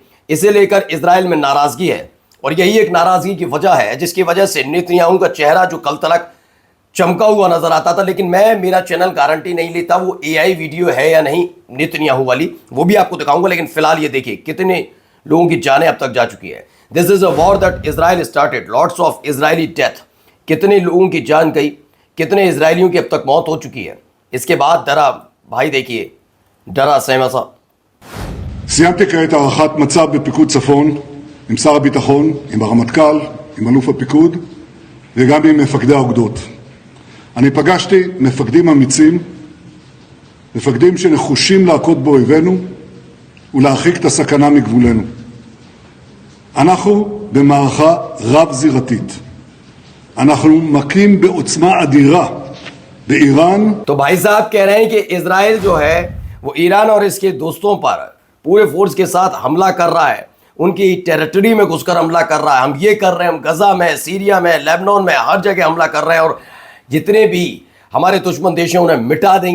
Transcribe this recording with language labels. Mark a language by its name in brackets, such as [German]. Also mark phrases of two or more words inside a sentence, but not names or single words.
[Hindi] इसे लेकर इजराइल में नाराजगी है और यही एक नाराजगी की वजह है जिसकी वजह से नेतन्याहू का चेहरा जो कल तक चमका हुआ नजर आता था, लेकिन मेरा चैनल गारंटी नहीं लेता वो [English] AI video [Hindi] है या नहीं नेतन्याहू वाली, वो भी आपको दिखाऊंगा। लेकिन फिलहाल ये देखिए कितने लोगों की जानें अब तक जा चुकी है। [English] This is a war that Israel started, lots of Israeli death. [Hindi] कितने लोगों की जान गई, कितने इजरायलियों की अब तक मौत हो चुकी है। इसके बाद डरा भाई, देखिए डरा सहमसा। [Hebrew] סיימתי כעת הערכת מצב בפיקוד צפון עם שר הביטחון, עם הרמטכ"ל, עם אלוף הפיקוד וגם עם מפקדי האוגדות. אני פגשתי מפקדים אמיצים, מפקדים שנחושים להכות באויבינו ולהרחיק את הסכנה מגבולנו. אנחנו במערכה רב-זירתית. אנחנו מכים בעוצמה אדירה באיראן. [Hindi] तो भाई साहब कह रहे हैं कि इजराइल जो है वो ईरान और इसके दोस्तों पर पूरे फोर्स के साथ हमला कर रहा है, उनकी टेरिटरी में घुसकर हमला कर रहा है। हम ये कर रहे हैं, हम गजा में, सीरिया में, लेबनान में, हर जगह हमला कर रहे हैं और जितने भी हमारे दुश्मन देश हैं उन्हें मिटा देंगे।